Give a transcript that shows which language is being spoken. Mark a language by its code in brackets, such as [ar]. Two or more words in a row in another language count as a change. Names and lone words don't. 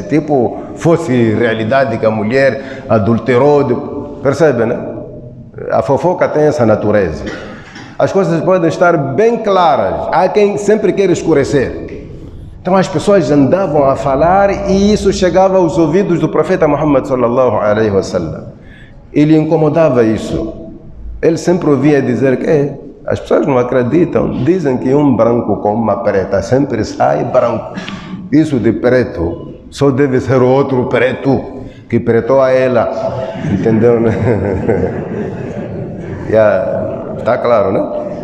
[pt] Tipo, fosse realidade que a mulher adulterou, percebe, né? A fofoca tem essa natureza. As coisas podem estar bem claras. Há quem sempre quer escurecer. Então as pessoas andavam a falar e isso chegava aos ouvidos do profeta Muhammad [ar] صلى الله عليه وسلم. [pt] Ele incomodava isso. Ele sempre ouvia dizer que as pessoas não acreditam. Dizem que um branco com uma preta sempre sai branco. Isso de preto só deve ser outro preto que pretou a ela. Entendeu, né? Está claro, né?